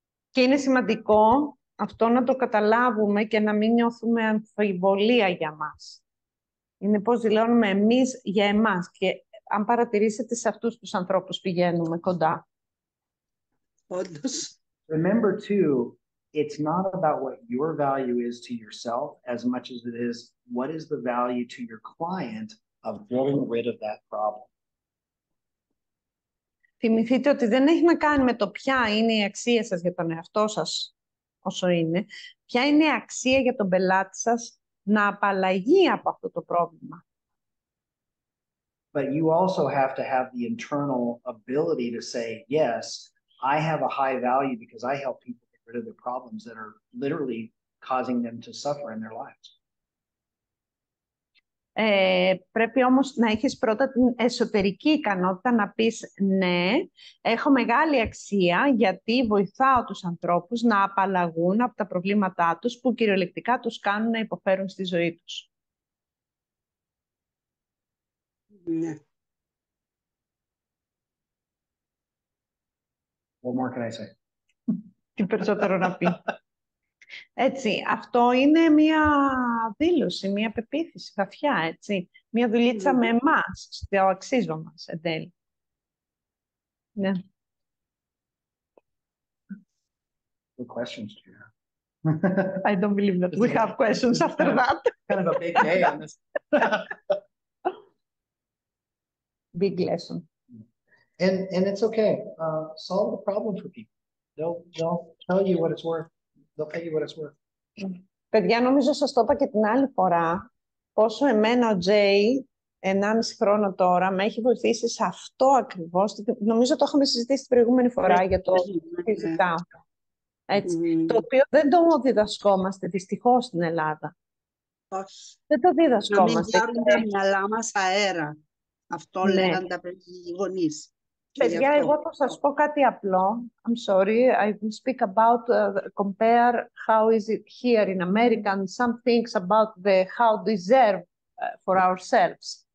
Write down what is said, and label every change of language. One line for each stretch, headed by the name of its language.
Greek: Και είναι σημαντικό αυτό να το καταλάβουμε και να μην νιώθουμε αμφιβολία για μας. Είναι πώς δηλώνουμε εμείς για εμάς. Και αν παρατηρήσετε σε αυτούς τους ανθρώπους πηγαίνουμε κοντά. Όντως.
English: Remember too, it's not about what your value is to yourself as much as it is what is the value to your client of getting rid of that problem.
Greek: Θυμηθείτε ότι δεν έχει να κάνει με το ποια είναι η αξία σας για τον εαυτό σας όσο είναι, ποια είναι η αξία για τον πελάτη σας να απαλλαγεί από αυτό το πρόβλημα.
English: But you also have to have the internal ability to say, yes, I have a high value because I help people get rid of the problems that are literally causing them to suffer in their lives.
Greek: Πρέπει όμως να έχεις πρώτα την εσωτερική ικανότητα να πεις ναι, έχω μεγάλη αξία γιατί βοηθάω τους ανθρώπους να απαλλαγούν από τα προβλήματά τους που κυριολεκτικά τους κάνουν να υποφέρουν στη ζωή τους. Ναι.
English: What more can I say?
Greek: Τι περισσότερο να πει. Έτσι, αυτό είναι μία δήλωση, μία πεποίθηση βαθιά, έτσι. Μία δουλίτσα με εμάς, στο αξίζω μας, εν τέλει. Ναι.
English: Good questions, Gina. I don't believe that we have questions after that. Kind of a big day on this. Big lesson. And it's okay. Solve the problem for people. They'll tell you what it's worth. They'll pay you what it's worth.
Greek: Παιδιά, νομίζω σας το είπα και την άλλη φορά, πόσο εμένα ο Τζέι, 1,5 χρόνο τώρα, με έχει βοηθήσει σε αυτό ακριβώς. Νομίζω το είχαμε συζητήσει την προηγούμενη φορά για το τι ζητάω. Έτσι, το οποίο δεν το διδασκόμαστε δυστυχώς στην Ελλάδα. Όχι. Δεν το διδασκόμαστε. Να μην πάρουν τα μυαλά μας αέρα. Αυτό λέγαν τα γονείς. Παιδιά, εγώ θα σας πω κάτι απλό.
English: I'm sorry, I will speak about, compare how is it here in America and some things about the how deserve for ourselves.